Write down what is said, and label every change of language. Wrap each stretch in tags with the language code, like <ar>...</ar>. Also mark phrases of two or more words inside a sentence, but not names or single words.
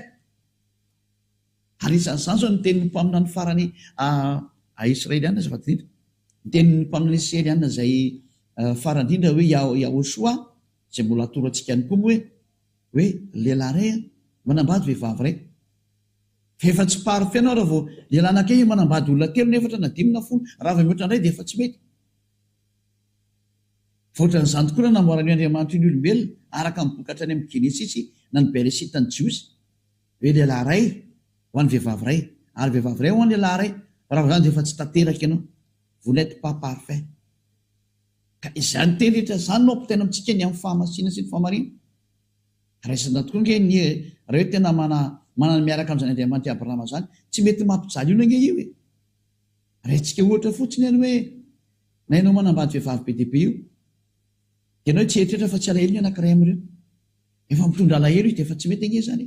<mg>Ary isan'izany zao ny tenin'ny mpaminany farany Israelianina zay fatiditra, ny tenin'ny mpaminany Israelianina zay farandrindra hoe Yahoshua zay mbola atoro antsika ihany koa hoe lehilahy ray manambady vehivavy ray, fa efa tsy parfait anao raha vao lehilahy anankiray manambady olona telo na efatra na dimy na folo, raha vao mihoatra indray dia efa tsy mety. Voatran'izany tokoa na namboarany Andriamanitra ny olombelona araka ny bokatra any amin'ny Genesisy na ny Beresita ny Jiosy, hoe lehilahy ray ho an'ny vehivavy ray, ary vehivavy ray ho an'ny lehilahy ray, raha vao zany dia efa tsy tanteraka ianao,</mg> <fr>vous n'êtes pas parfait.</fr> <mg>Ka izany teny rehetra izany no ampitaina amintsika ny amin'ny fahamasina sy ny fahamarina. Raisina tokoa nge raha hoe tena manana miaraka amin'izany Andriamanitra Abrahama zany, tsy mety mampijaly io nge io e. Raintsika ohatra fotsiny any hoe na ianao manambady vehivavy be dia be io, ianao tsy eritreritra fa tsy alahelo ny anankiray amin'ireo, efa mitondra alahelo izy dia efa tsy mety ange zany.</mg>